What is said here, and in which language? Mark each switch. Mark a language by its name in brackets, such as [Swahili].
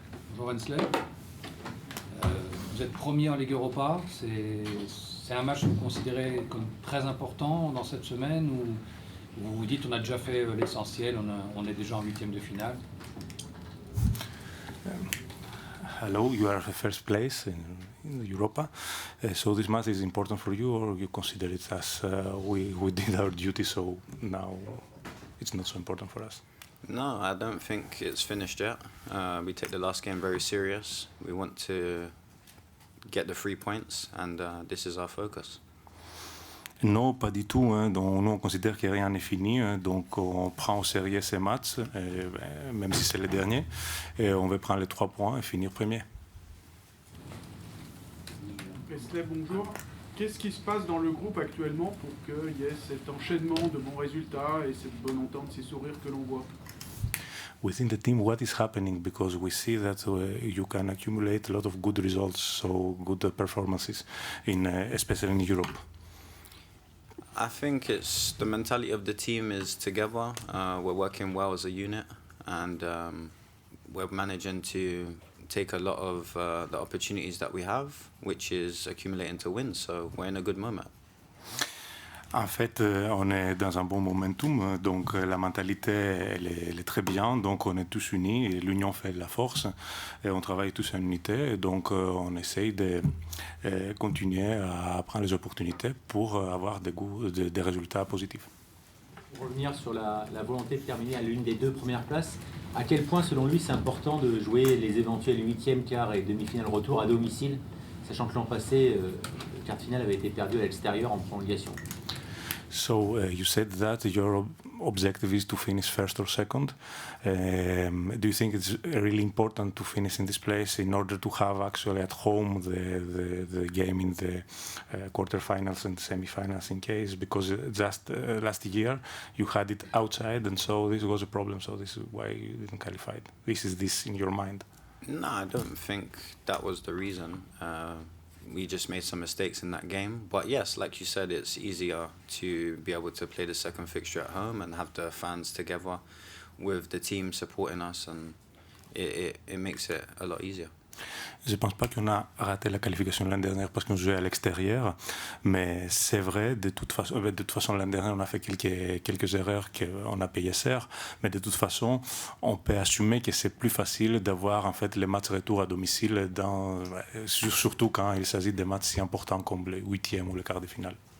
[French] Bonjour Wensley. Vous êtes premier en Ligue Europa. C'est un match que vous considérez comme très important dans cette semaine où vous vous dites on a déjà fait l'essentiel, on est déjà en huitième de finale. [English] Hello, you are first place in Europa, so this match is important for you, or you consider it as we did our duty, so now it's not so important for us? No, I don't think it's finished yet. We take the last game very serious. We want to get the 3 points, and this is our focus. [French] Non, pas du tout. Donc, nous, on considère que rien n'est fini. Donc, on prend au sérieux ces matchs, même si c'est le dernier. Et on veut prendre les 3 points et finir premier. Wesley, bonjour. Qu'est-ce qui se passe dans le groupe actuellement pour qu'il y ait cet enchaînement de bons résultats et cette bonne entente, ces sourires que l'on voit? [English] Within the team, what is happening? Because we see that you can accumulate a lot of good results, so good performances, especially in Europe. I think it's the mentality of the team is together. We're working well as a unit, and we're managing to take a lot of the opportunities that we have, which is accumulating to win. So we're in a good moment. [French] En fait, on est dans un bon momentum, donc la mentalité, elle est très bien, donc on est tous unis, et l'union fait la force, et on travaille tous en unité, et donc on essaye de continuer à prendre les opportunités pour avoir des résultats positifs. Pour revenir sur la volonté de terminer à l'une des 2 premières places, à quel point selon lui c'est important de jouer les éventuels 8e, quart et demi-finale retour à domicile, sachant que l'an passé, le quart de finale avait été perdu à l'extérieur en prolongation? [English] So you said that your objective is to finish first or second. Do you think it's really important to finish in this place in order to have actually at home the game in the quarterfinals and semifinals in case? Because just last year you had it outside, and so this was a problem. So this is why you didn't qualify. Is this in your mind? No, I don't think that was the reason. We just made some mistakes in that game. But yes, like you said, it's easier to be able to play the second fixture at home and have the fans together with the team supporting us, and it makes it a lot easier. [French] Je ne pense pas qu'on a raté la qualification l'année dernière parce qu'on jouait à l'extérieur, mais c'est vrai, de toute façon l'année dernière on a fait quelques erreurs qu'on a payé cher, mais de toute façon on peut assumer que c'est plus facile d'avoir en fait les matchs retour à domicile, surtout quand il s'agit de matchs si importants comme le 8e ou le quart de finale.